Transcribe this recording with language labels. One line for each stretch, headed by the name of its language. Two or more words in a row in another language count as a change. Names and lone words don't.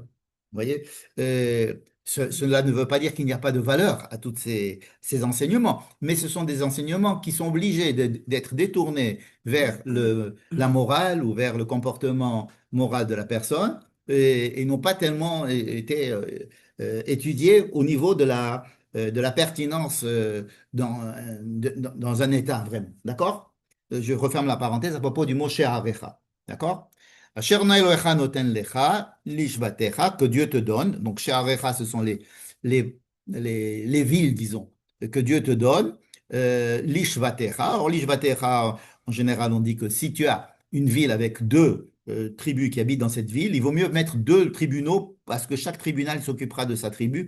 French: Vous voyez, cela ne veut pas dire qu'il n'y a pas de valeur à tous ces enseignements, mais ce sont des enseignements qui sont obligés d'être détournés vers la morale ou vers le comportement moral de la personne et n'ont pas tellement été étudiés au niveau de la pertinence dans un état vraiment. D'accord? Je referme la parenthèse à propos du mot She'arecha. D'accord?
Hebrew: אשר ה' אלוהיך נותן לך, לשבטיך,
French: que Dieu te donne. Donc, She'arecha, ce sont les, les villes, disons, que Dieu te donne. Lishvatecha. Or, lishvatecha, en général, on dit que si tu as une ville avec deux tribus qui habitent dans cette ville, il vaut mieux mettre deux tribunaux parce que chaque tribunal s'occupera de sa tribu.